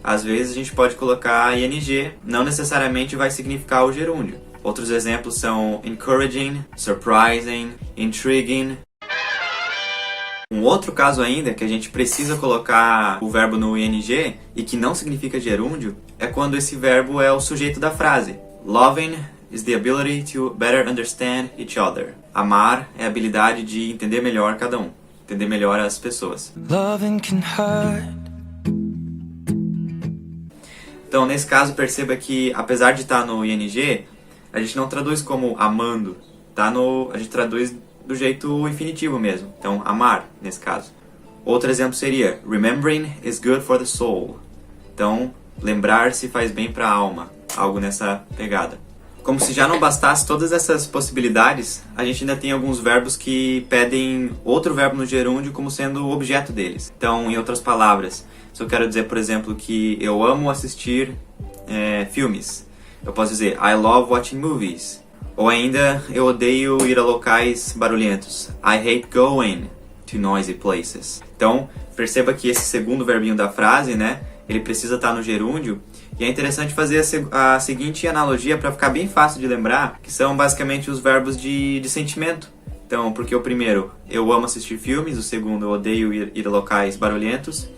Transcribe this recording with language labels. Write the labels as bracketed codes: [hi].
[pt] Às vezes a gente pode colocar ING, não necessariamente vai significar o gerúndio. Outros exemplos são encouraging, surprising, intriguing. Um outro caso ainda que a gente precisa colocar o verbo no ING e que não significa gerúndio é quando esse verbo é o sujeito da frase. [en] Loving is the ability to better understand each other. [pt] Amar é a habilidade de entender melhor cada um, entender melhor as pessoas. [en] Loving can hurt. [pt] Então, nesse caso, perceba que apesar de estar no ING, a gente não traduz como amando, a gente traduz do jeito infinitivo mesmo. Então, amar, nesse caso. Outro exemplo seria [en] remembering is good for the soul. [pt] Então, lembrar-se faz bem para a alma. Algo nessa pegada. Como se já não bastasse todas essas possibilidades, a gente ainda tem alguns verbos que pedem outro verbo no gerúndio como sendo o objeto deles. Então, em outras palavras, se eu quero dizer, por exemplo, que eu amo assistir filmes, eu posso dizer [en] I love watching movies. [pt] Ou ainda, eu odeio ir a locais barulhentos. [en] I hate going to noisy places. [pt] Então, perceba que esse segundo verbinho da frase, né, ele precisa estar no gerúndio. E é interessante fazer a seguinte analogia para ficar bem fácil de lembrar, que são basicamente os verbos de sentimento. Então, porque o primeiro, eu amo assistir filmes, o segundo, eu odeio ir a locais barulhentos.